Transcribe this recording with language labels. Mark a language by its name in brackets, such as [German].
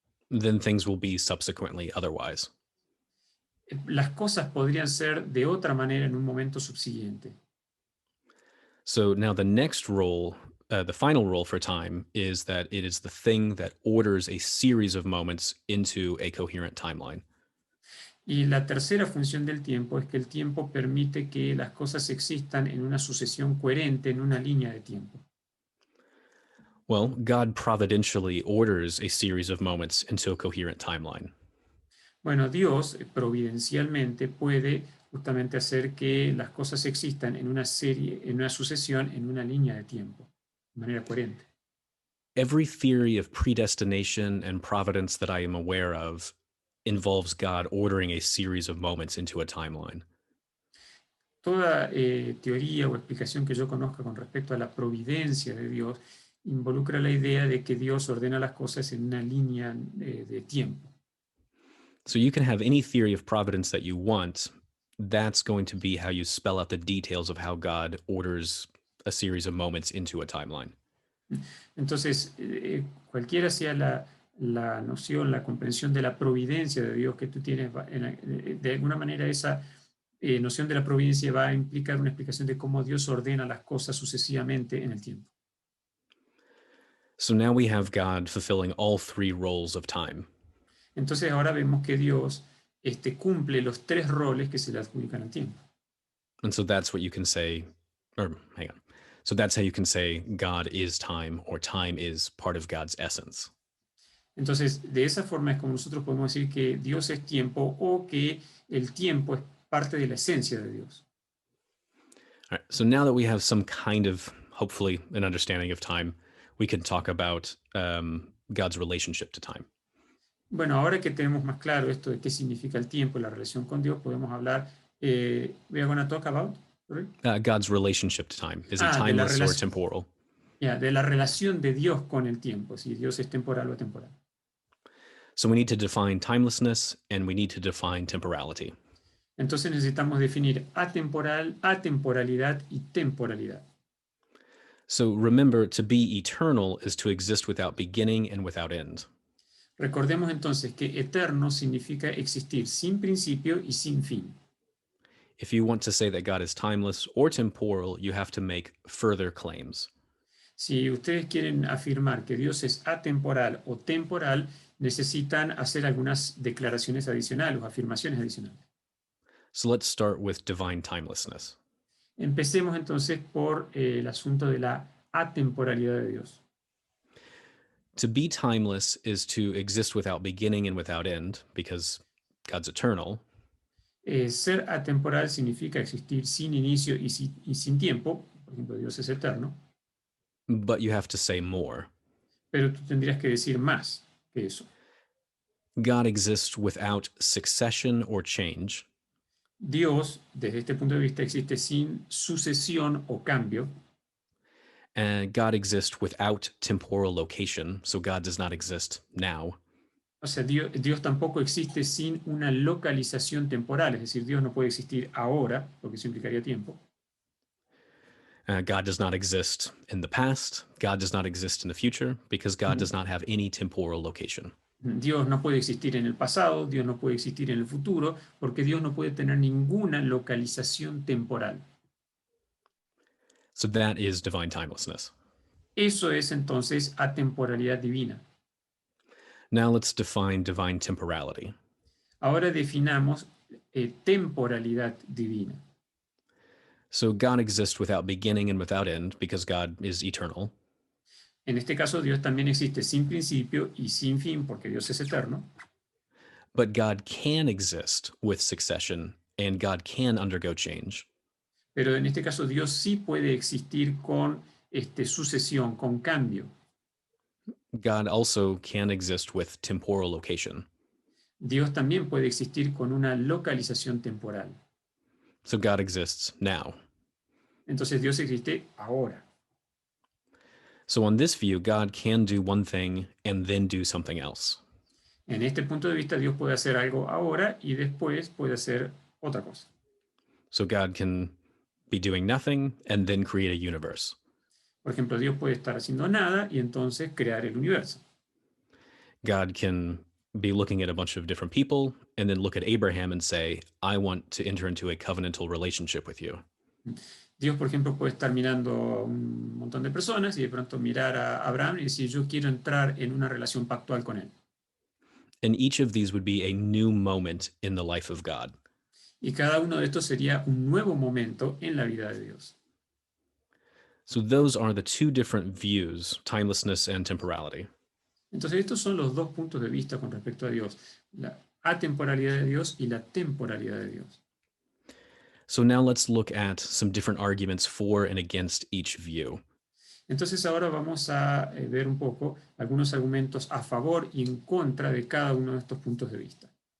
[English] then things will be subsequently otherwise. [Spanish] las cosas podrían ser de otra manera en un momento subsiguiente. [English] So now the next role, the final role for time, is that it is the thing that orders a series of moments into a coherent timeline. [Spanish] Y la tercera función del tiempo es que el tiempo permite que las cosas existan en una sucesión coherente, en una línea de tiempo. [English] Well, God providentially orders a series of moments into a coherent timeline. [Spanish] Bueno, Dios providencialmente puede justamente hacer que las cosas existan en una serie, en una sucesión, en una línea de tiempo, de manera coherente. [English] Every theory of predestination and providence that I am aware of involves God ordering a series of moments into a timeline. [Spanish] Toda teoría o explicación que yo conozca con respecto a la providencia de Dios involucra la idea de que Dios ordena las cosas en una línea de tiempo. [English] So you can have any theory of providence that you want. That's going to be how you spell out the details of how God orders a series of moments into a timeline. [Spanish] Entonces, cualquiera sea la noción, la comprensión de la providencia de Dios que tú tienes, de alguna manera esa noción de la providencia va a implicar una explicación de cómo Dios ordena las cosas sucesivamente en el tiempo. [English] So now we have God fulfilling all three roles of time. [Spanish] Entonces ahora vemos que Dios cumple los tres roles que se le adjudican al tiempo. [English] And so that's what you can say, or hang on. So that's how you can say God is time, or time is part of God's essence. [Spanish] Entonces, de esa forma es como nosotros podemos decir que Dios es tiempo o que el tiempo es parte de la esencia de Dios. [English] All right, so now that we have some kind of, hopefully, an understanding of time, we can talk about God's relationship to time. [Spanish] Bueno, ahora que tenemos más claro esto de qué significa el tiempo y la relación con Dios, podemos hablar, [English] we are going to talk about, sorry? God's relationship to time. Is he timeless or temporal? [Spanish] De la relación de Dios con el tiempo, si Dios es temporal o atemporal. [English] So we need to define timelessness and we need to define temporality. [Spanish] Entonces necesitamos definir atemporalidad y temporalidad. [English] So remember, to be eternal is to exist without beginning and without end. [Spanish] Recordemos entonces que eterno significa existir sin principio y sin fin. [English] If you want to say that God is timeless or temporal, you have to make further claims. [Spanish] Si ustedes quieren afirmar que Dios es atemporal o temporal, necesitan hacer algunas declaraciones adicionales o afirmaciones adicionales. [English] So let's start with divine timelessness. [Spanish] Empecemos entonces por el asunto de la atemporalidad de Dios. [English] To be timeless is to exist without beginning and without end, because God's eternal. [Spanish] Ser atemporal significa existir sin inicio y sin tiempo. Por ejemplo, Dios es eterno. [English] But you have to say more. [Spanish] Pero tú tendrías que decir más que eso. [English] God exists without succession or change. [Spanish] Dios, desde este punto de vista, existe sin sucesión o cambio. [English] And God exists without temporal location, so God does not exist now. [Spanish] O sea, Dios tampoco existe sin una localización temporal, es decir, Dios no puede existir ahora, porque eso implicaría tiempo. [English] God does not exist in the past. God does not exist in the future, because God does not have any temporal location. [Spanish] Dios no puede existir en el pasado, Dios no puede existir en el futuro, porque Dios no puede tener ninguna localización temporal. [English] So that is divine timelessness. [Spanish] Eso es entonces atemporalidad divina. [English] Now let's define divine temporality. [Spanish] Ahora definamos temporalidad divina. [English] So God exists without beginning and without end, because God is eternal. [Spanish] En este caso, Dios también existe sin principio y sin fin, porque Dios es eterno. [English] But God can exist with succession, and God can undergo change. [Spanish] Pero en este caso, Dios sí puede existir con sucesión, con cambio. [English] God also can exist with temporal location. [Spanish] Dios también puede existir con una localización temporal. [English] So God exists now. [Spanish] Entonces Dios existe ahora. [English] So on this view, God can do one thing and then do something else. [Spanish] En este punto de vista, Dios puede hacer algo ahora y después puede hacer otra cosa. [English] So God can be doing nothing and then create a universe. [Spanish] Por ejemplo, Dios puede estar haciendo nada y entonces crear el universo. [English] God can be looking at a bunch of different people and then look at Abraham and say, I want to enter into a covenantal relationship with you. [Spanish] Dios, por ejemplo, puede estar mirando a un montón de personas y de pronto mirar a Abraham y decir, yo quiero entrar en una relación pactual con él. [English] And each of these would be a new moment in the life of God. [Spanish] Y cada uno de estos sería un nuevo momento en la vida de Dios. [English] So those are the two different views, timelessness and temporality. [Spanish] Entonces, estos son los dos puntos de vista con respecto a Dios, la atemporalidad de Dios y la temporalidad de Dios. [English] So now let's look at some different arguments for and against each view. [Spanish] Entonces ahora vamos a ver un poco algunos argumentos a favor y en contra de cada uno de estos puntos de vista.